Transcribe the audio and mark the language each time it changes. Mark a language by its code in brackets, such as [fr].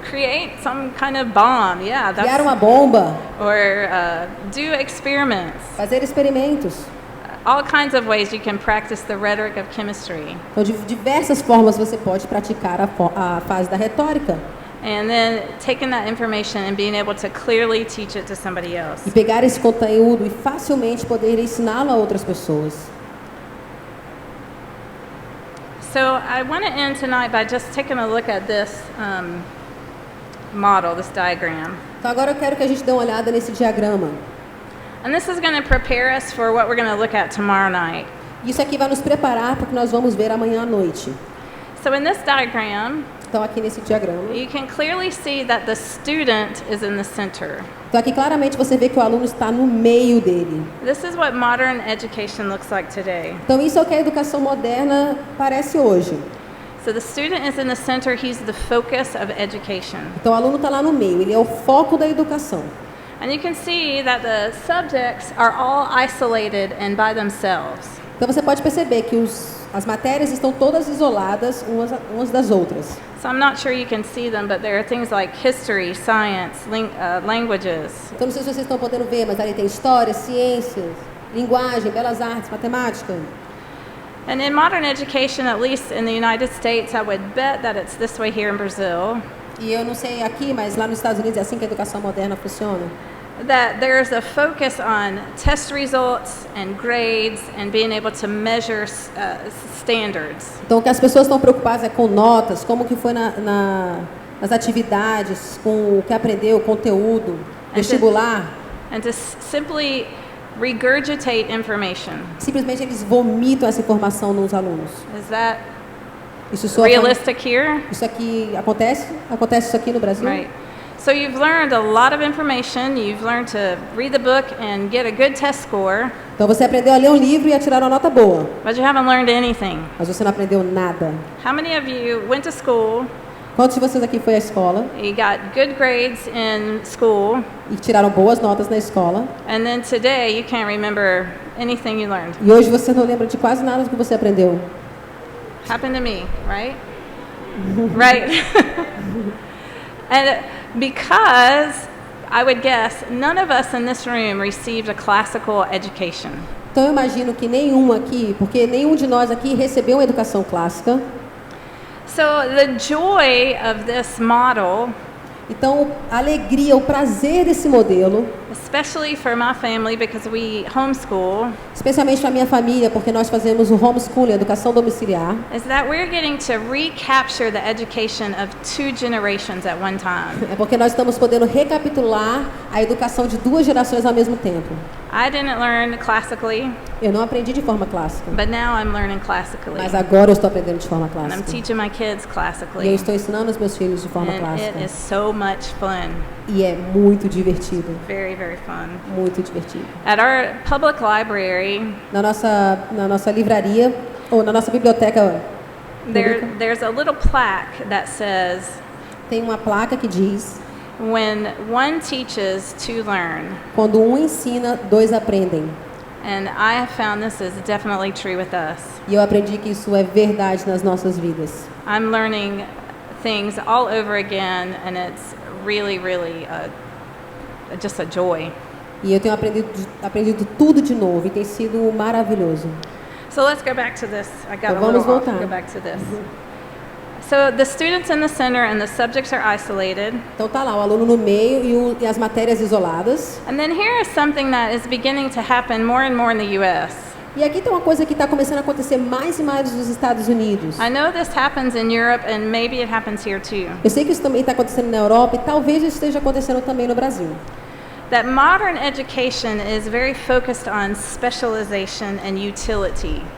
[en] Create some kind of bomb. Yeah, [pt] Criar [en] that's [pt] uma bomba. [en] or do experiments. [pt] Fazer experimentos. [en] All kinds of ways you can practice the rhetoric of chemistry. [pt] Então, de diversas formas você pode praticar a fase da retórica. [en] And then taking that information and being able to clearly teach it to somebody else. [pt] E pegar esse conteúdo e facilmente poder ensiná-lo a outras pessoas. [en] So I want to end tonight by just taking a look at this model, this diagram. [pt] Então agora eu quero que a gente dê uma olhada nesse diagrama. [en] And this is going to prepare us for what we're going to look at tomorrow night. [pt] Isso aqui vai nos preparar para o que nós vamos ver amanhã à noite. [en] So in this diagram, [pt] Então aqui nesse diagrama. [en] you can clearly see that the student is in the center. [pt] Então aqui claramente você vê que o aluno está no meio dele. [en] This is what modern education looks like today. [pt] Então isso é o que a educação moderna parece hoje. [en] So the student is in the center, he's the focus of education. [pt] Então o aluno está lá no meio, ele é o foco da educação. [en] And you can see that the subjects are all isolated and by themselves. [pt] Então você pode perceber que as matérias estão todas isoladas umas das outras. [en] So I'm not sure you can see them, but there are things like history, science, languages. [pt] Então não sei se vocês estão podendo ver, mas ali tem história, ciências, linguagem, belas artes, matemática. [en] And in modern education, at least in the United States, I would bet that it's this way here in Brazil, [pt] E eu não sei aqui, mas lá nos Estados Unidos é assim que a educação moderna funciona. [en] that there's a focus on test results and grades and being able to measure standards. [pt] Então o que as pessoas estão preocupadas é com notas, como que foi nas atividades, com o que aprendeu, o conteúdo, vestibular. [en] And to simply regurgitate information. [pt] Simplesmente eles vomitam essa informação nos alunos. [en] Is that [pt] Isso soa [en] realistic here? [pt] Isso aqui acontece? Acontece isso aqui no Brasil? [en] Right. So you've learned a lot of information. You've learned to read the book and get a good test score, [pt] Então você aprendeu a ler um livro e a tirar uma nota boa, [en] but you haven't learned anything. [pt] mas você não aprendeu nada. [en] How many of you went to school, [pt] Quantos de vocês aqui foi à escola [en] you got good grades in school, [pt] e tiraram boas notas na escola [en] and then today you can't remember anything you learned? [pt] e hoje você não lembra de quase nada do que você aprendeu? [en] Happened to me, right? Right. And because I would guess none of us in this room received a classical education. [pt] Então eu imagino que nenhum aqui, porque nenhum de nós aqui recebeu uma educação clássica. [en] So the joy of this model, [pt] Então a alegria, o prazer desse modelo, [en] especially for my family because we homeschool, [pt] especialmente para minha família, porque nós fazemos o homeschooling, a educação domiciliar, [en] is that we're getting to recapture the education of 2 generations at one time. [pt] é porque nós estamos podendo recapitular a educação de 2 gerações ao mesmo tempo. [en] I didn't learn classically, [pt] Eu não aprendi de forma clássica, [en] but now I'm learning classically. [pt] mas agora eu estou aprendendo de forma [en] And I'm [pt] clássica. [en] teaching my kids [pt] E eu [en] classically. [pt] estou ensinando os meus filhos de forma [en] And [pt] clássica. [en] it is so much fun. [pt] E é muito divertido, [en] Very, very fun. [pt] muito divertido. [en] At our public library, [pt] Na nossa livraria, ou na nossa biblioteca, [en] there's a little plaque that says, [pt] tem uma placa que diz: [en] when one teaches, 2 learn. [pt] quando um ensina, 2 aprendem. [en] And I have found this is definitely true with us. [pt] E eu aprendi que isso é verdade nas nossas vidas. [en] I'm learning things all over again, and it's really, really just a joy. [pt] E eu tenho aprendido tudo de novo e tem sido maravilhoso. [en] So let's go back to this. I got [pt] Então [en] a [pt] vamos [en] little off. [pt] voltar. [en] Go back to this. So the students in the center and the subjects are isolated. [pt] Então tá lá, o aluno no meio e as matérias isoladas. [en] And then here is something that is beginning to happen more and more in the U.S. [pt] E aqui tem uma coisa que está começando a acontecer mais e mais nos Estados Unidos. [en] I know this happens in Europe, and maybe it happens here too. [pt] Eu sei que isso também está acontecendo na Europa e talvez isso esteja acontecendo também no Brasil. [en] That modern education is very focused on specialization and utility.